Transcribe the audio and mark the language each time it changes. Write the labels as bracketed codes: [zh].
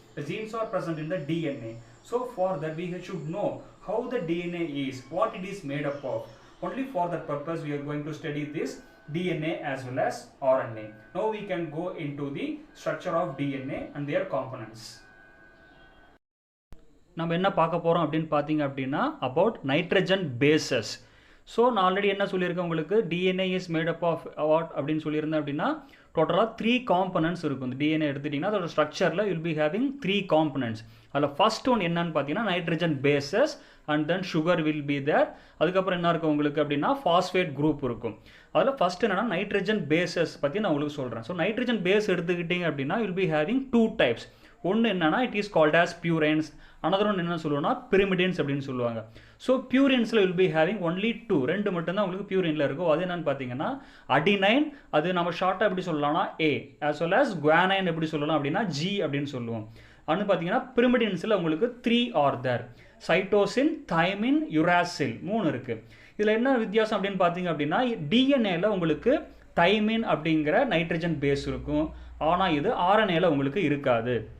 [en] The genes are present in the DNA. So for that we should know how the DNA is, what it is made up of. Only for that purpose we are going to study this DNA as well as RNA. Now we can go into the structure of DNA and their components. [ta] நம்ம என்ன பார்க்க போறோம் அப்படினு பாத்தீங்க அப்படினா [en] about nitrogen bases. [ta] So நான் already என்ன சொல்லியிருக்கேன் உங்களுக்கு, [en] DNA is made up of what [ta] அப்படினு சொல்லியிருந்தேன் அப்படினா டோட்டலா 3 components இருக்கும். DNA எடுத்துட்டீங்கன்னா அதோட ஸ்ட்ரக்சர்ல [en] you will be having 3 components. [ta] அதுல first one என்னன்னு பாத்தீங்கன்னா nitrogen bases, [en] and then sugar will be there. [ta] அதுக்கு அப்புறம் என்ன இருக்கும் உங்களுக்கு அப்படினா phosphate group இருக்கும். அதுல first என்னன்னா nitrogen bases பத்தி நான் உங்களுக்கு சொல்றேன். So nitrogen base எடுத்துக்கிட்டீங்க அப்படினா [en] you will be having two types. [ta] ஒன்னு என்னன்னா [en] it is called as purines, [ta] another one என்ன சொல்லுவோம்னா pyrimidines அப்படினு சொல்லுவாங்க. [en] So purinesல will be having only two, [ta] ரெண்டு மட்டும் தான் உங்களுக்கு purineல இருக்கும். அது என்னன்னு பாத்தீங்கன்னா adenine, அது நம்ம ஷார்ட்டா எப்படி சொல்லலாம்னா A, as well as guanine எப்படி சொல்லலாம் அப்படினா G அப்படினு சொல்லுவோம். அன்னு பாத்தீங்கன்னா pyrimidines-ல உங்களுக்கு [en] 3 are there. [ta] Cytosine, thymine, uracil, மூணு இருக்கு. இதுல என்ன வித்தியாசம் அப்படினு பாத்தீங்க அப்படினா DNA-ல உங்களுக்கு தைமின் அப்படிங்கிற நைட்ரஜன் பேஸ் இருக்கும், ஆனா இது RNA-ல உங்களுக்கு இருக்காது.